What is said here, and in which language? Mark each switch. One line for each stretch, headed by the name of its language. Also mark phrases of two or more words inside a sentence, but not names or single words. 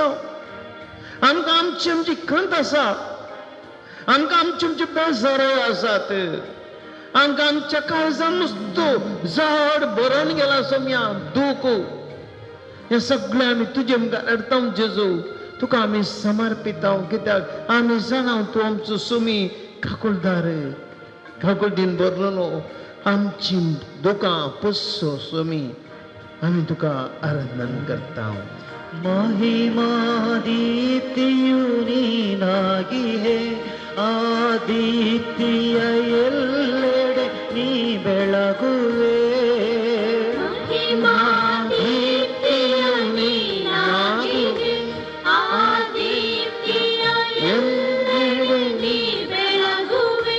Konkani: आमकां आमची खंत आसा आमकां आमचे बेजाराय आसात आमकां आमच्या काळजान नुसतो झाड भरून गेला सौम्या दूख हे सगळे आमी तुजे मुखार हाडटा जेजू तुका आमी समर्पिता कित्याक आमी जाणा तूं आमचो सुमी काकोळदार काकोळटीन भरलो आमची दुकां पुस्सो सुमी आमी तुका आराधना करता
Kannada: ಮಹಿಮಾ ದೀಪ್ತಿಯು ನೀನಾಗಿಯೇ ಆದಿತ್ಯ ಎಲ್ಲೆಡೆ ನೀ ಬೆಳಗುವೆ ಮಹಿಮಾ ದೀಪ್ತಿಯು ನೀನಾಗಿದೆ ಆದಿತ್ಯ ಎಲ್ಲೆಡೆ ನೀ ಬೆಳಗುವೆ